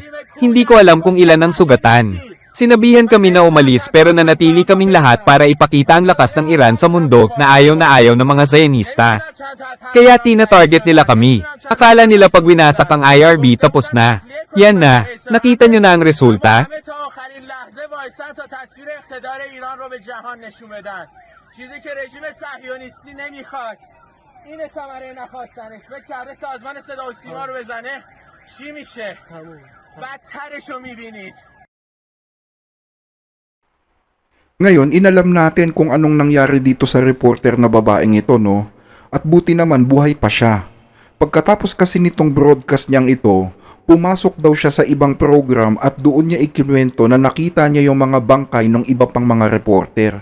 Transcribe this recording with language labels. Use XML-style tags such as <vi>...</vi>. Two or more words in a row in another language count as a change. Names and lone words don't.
<tl>Hindi ko alam kung ilan ang sugatan. Sinabihan kami na umalis pero nanatili kaming lahat para ipakita ang lakas ng Iran sa mundo na ayaw ng mga Zionista. Kaya tina-target nila kami. Akala nila pag winasak ang IRB tapos na. Yan na, nakita nyo na ang resulta?</tl> <fa>وایسن تا تصویر اقتدار ایران رو به جهان نشون بدن. چیزی که رژیم صهیونیستی نمیخواد. این ثمره نخواستنش. فکر کرده سازمان صدا و سیما رو بزنه چی میشه؟ بدترش رو میبینید.</fa> <tl>Ngayon, inalam natin kung anong nangyari dito sa reporter na babaeng ito, no? At buti naman buhay pa siya. Pagkatapos kasi nitong broadcast niyang ito, pumasok daw siya sa ibang program at doon niya ikinuwento na nakita niya yung mga bangkay ng iba pang mga reporter.</tl>